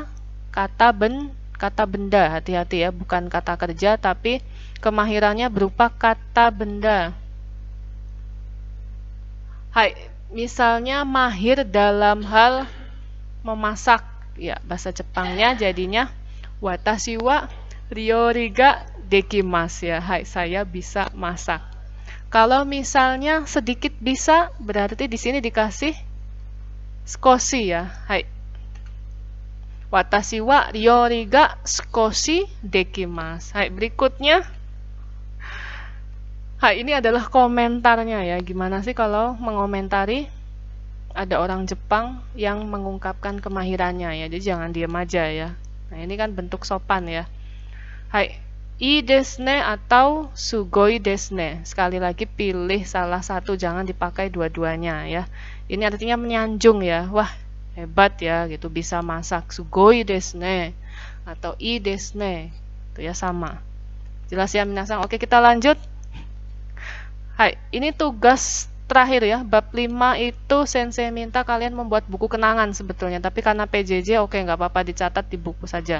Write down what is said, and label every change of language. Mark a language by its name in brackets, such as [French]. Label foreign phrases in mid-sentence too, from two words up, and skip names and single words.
[Indonesian] Kata benda. Hati-hati ya, bukan kata kerja, tapi kemahirannya berupa kata benda. Hai, misalnya mahir dalam hal memasak. Ya, bahasa Jepangnya jadinya [Japanese] 私は料理ができます [Indonesian] ya. Hai, saya bisa masak. Kalau misalnya sedikit bisa, berarti di sini dikasih sukoshi ya. Hai. [Japanese] 私は料理が少しできます. [Indonesian] Hai, berikutnya. Hai, ini adalah komentarnya ya. Gimana sih kalau mengomentari ada orang Jepang yang mengungkapkan kemahirannya ya. Jadi jangan diam aja ya. Nah, ini kan bentuk sopan ya. Hai, [Japanese] いですね atau すごいですね. [Indonesian] Sekali lagi pilih salah satu, jangan dipakai dua-duanya ya. Ini artinya menyanjung ya. Wah, hebat ya gitu, bisa masak. [Japanese] すごいですね atau いですね. [Indonesian] Itu ya sama. Jelas ya minasang. Oke, kita lanjut. Hai, ini tugas terakhir ya. Bab 5 itu sensei minta kalian membuat buku kenangan sebetulnya, tapi karena PJJ oke, nggak apa-apa dicatat di buku saja.